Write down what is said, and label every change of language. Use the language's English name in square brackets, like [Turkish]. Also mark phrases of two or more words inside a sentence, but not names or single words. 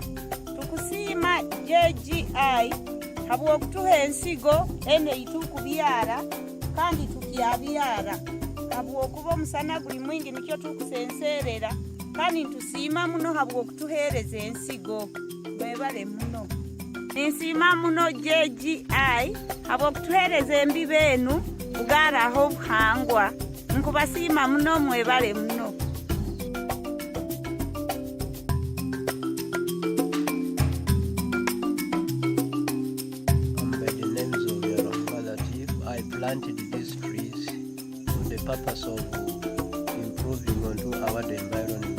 [Tooro] tukusiima JGI habw'okutuha ensigo eno eitukubyara kandi tukyabyara habw'okuba omusana guli mwingi nikyo tukusenserera kandi ntusiima muno habw'okutuheereza ensigo mwebale muno. Ninsiima muno JGI habw'okutuheereza embibo enu kugaaraho obuhangwa nkubasiima muno mwebale muno. [English] I planted these trees for the purpose of improving onto our environment.